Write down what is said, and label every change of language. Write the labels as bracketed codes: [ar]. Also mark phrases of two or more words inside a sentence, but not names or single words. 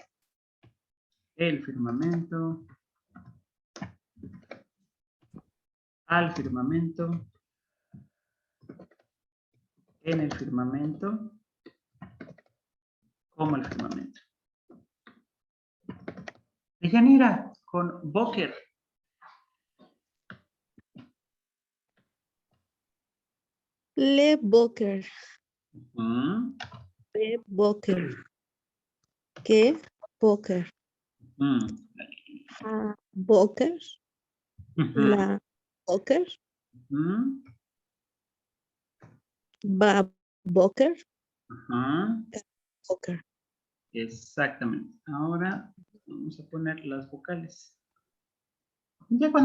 [es] El firmamento. al firmamento, en el firmamento, como el firmamento. Deyanira, con Boker. [he] לבוקר. Mm, לבוקר. ¿Qué? Boker. mm, Boker. ujú, לבוקר. ujú, ובוקר. ujú. Boker. [es] Exactamente. Ahora vamos a poner las vocales. Ya cuando